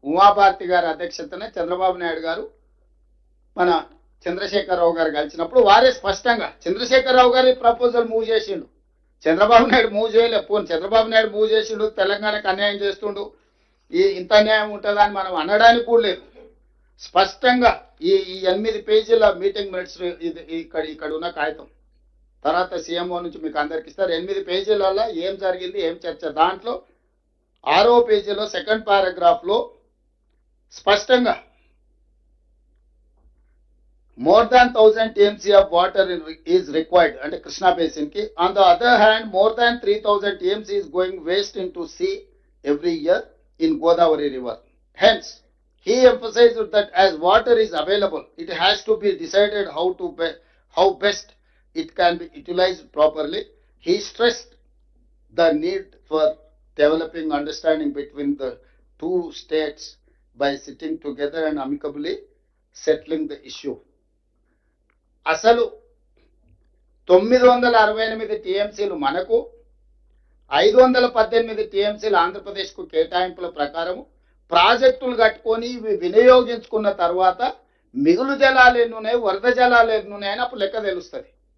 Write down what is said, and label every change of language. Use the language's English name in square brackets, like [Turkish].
[Telugu] ఉమాభారతి గారి అధ్యక్షతనే చంద్రబాబు నాయుడు గారు మన చంద్రశేఖరరావు గారు కలిసినప్పుడు వారే స్పష్టంగా చంద్రశేఖరరావు గారి ప్రపోజల్ మూవ్ చేసిండు, చంద్రబాబు నాయుడు మూవ్ చేయలేదు. పోను చంద్రబాబు నాయుడు మూవ్ చేసిండు, తెలంగాణకు అన్యాయం చేస్తుండు, ఇంత అన్యాయం ఉంటుందని మనం అనడానికి కూడా లేదు. స్పష్టంగా ఈ 8 పేజీల మీటింగ్ మినిట్స్ ఇక్కడ ఉన్న కాగితం తర్వాత సీఎంఓ నుంచి మీకు అందరికి ఇస్తారు. 8 పేజీలలో ఏం జరిగింది, ఏం చర్చ. దాంట్లో 6వ పేజీలో సెకండ్ పారాగ్రాఫ్లో స్పష్టంగా [English] more than 1000 TMC of water is required and Krishna basin ki. On the other hand, more than 3000 TMC is going waste into sea every year in Godavari river. Hence, he emphasized that as water is available, it has to be decided how best it can be utilized properly. He stressed the need for developing understanding between the two states by sitting together and amicably settling the issue. [Telugu] అసలు 968 టీఎంసీలు మనకు, 518 టీఎంసీలు ఆంధ్రప్రదేశ్కు కేటాయింపుల ప్రకారము ప్రాజెక్టులు కట్టుకొని ఇవి వినియోగించుకున్న తర్వాత మిగులు జలాలు ఎన్నున్నాయి, వరద జలాలు ఎన్నున్నాయని అప్పుడు లెక్క తెలుస్తుంది.